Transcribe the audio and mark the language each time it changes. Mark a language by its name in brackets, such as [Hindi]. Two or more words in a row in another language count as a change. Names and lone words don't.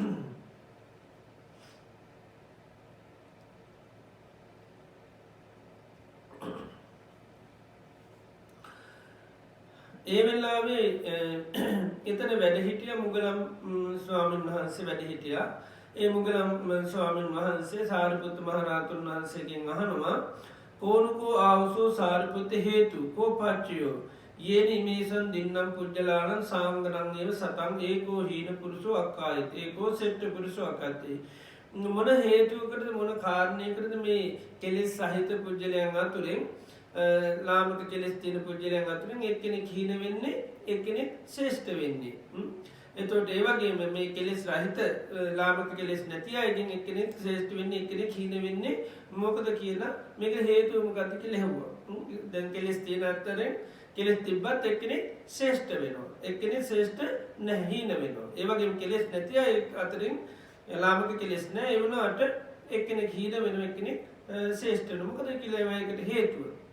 [Sinhala] ඒ වෙලාවේ එතන වැඩ හිටිය මුගලම් ස්වාමීන් වහන්සේ වැඩ හිටියා ඒ මුගලම් ස්වාමීන් වහන්සේ සාරිපුත්ත මහ රහතන් වහන්සේගෙන් අහනවා [Pali] කෝනුකෝ ආවුසෝ සාරිපුත්ත හේතු කෝ පච්චයෝ යේන ඉමේසන් දින්නම් පුජ්ජලානං සාංගනං ඒව සතං ඒකෝ හීන පුරුෂෝ අක්කායති ඒකෝ සෙට්ඨ පුරුෂෝ අක්කති [Sinhala] මොන හේතුවකටද මොන කාරණයකටද මේ කෙලෙස් සහිත පුජ්‍යලයන් අතුරෙන් ලාමක කෙලෙස් තියෙන පුජ්‍යලයන් අතුරෙන් එක්කෙනෙක් හීන වෙන්නේ එක්කෙනෙක් ශ්‍රේෂ්ඨ වෙන්නේ එතකොට ඒ වගේම මේ කෙලෙස් රහිත ලාමක කෙලෙස් නැති අයගෙන් එක්කෙනෙක් ශ්‍රේෂ්ඨ වෙන්නේ එක්කෙනෙක් හීන වෙන්නේ මොකද කියලා මේක හේතුව මොකක්ද කියලා ඇහුවා දැන් කෙලෙස් තියෙන අතරෙන් කෙලෙස් තිබ්බත් එක්කෙනෙක් ශ්‍රේෂ්ඨ වෙනවා එක්කෙනෙක් ශ්‍රේෂ්ඨ නැහැ හීන වෙනවා ඒ වගේම කෙලෙස් නැති අය අතරින් ලාමක කෙලෙස් නැහැ ඒ වුණාට එක්කෙනෙක් හීන වෙනවා එක්කෙනෙක් ශ්‍රේෂ්ඨ වෙනවා මොකද කියලා ඒකට හේතුව